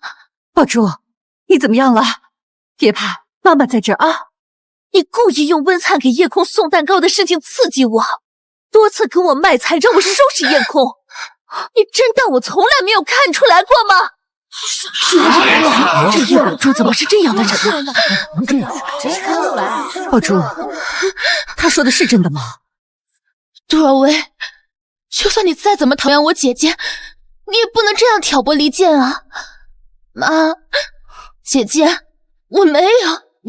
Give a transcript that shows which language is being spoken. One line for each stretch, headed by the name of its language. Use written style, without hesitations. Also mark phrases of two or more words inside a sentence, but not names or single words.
Chinese: 寶珠，你怎麼樣了？別怕，媽媽在這兒啊。你故意用溫粲給夜空送蛋糕的事情刺激我，多次跟我賣菜讓我收拾夜空，你真當我從來沒有看出來過嗎？這葉寶珠怎麼是這樣的人呢？寶珠，他說的是真的嗎？杜若薇，就算你再怎麼討厭我姐姐，你也不能這樣挑撥離間啊！媽，姐姐，我沒有。